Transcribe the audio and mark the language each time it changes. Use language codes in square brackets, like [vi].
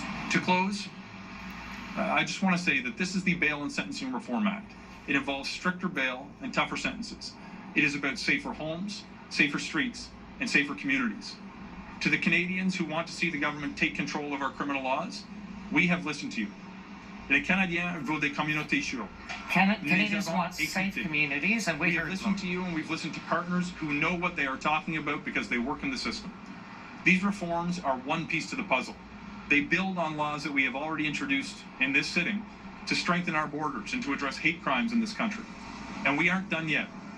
[en] To close, I just want to say that this is the Bail and Sentencing Reform Act. It involves stricter bail and tougher sentences. It is about safer homes, safer streets, and safer communities. To the Canadians who want to see the government take control of our criminal laws, we have listened to you. [fr] Les Canadiens veulent des communautés sûres. [en] Canadians want safe communities, and we have heard listened them. to you, and we've listened to partners who know what they are talking about because they work in the system. These reforms are one piece to the puzzle. They build on laws that we have already introduced in this sitting to strengthen our borders and to address hate crimes in this country. And we aren't done yet.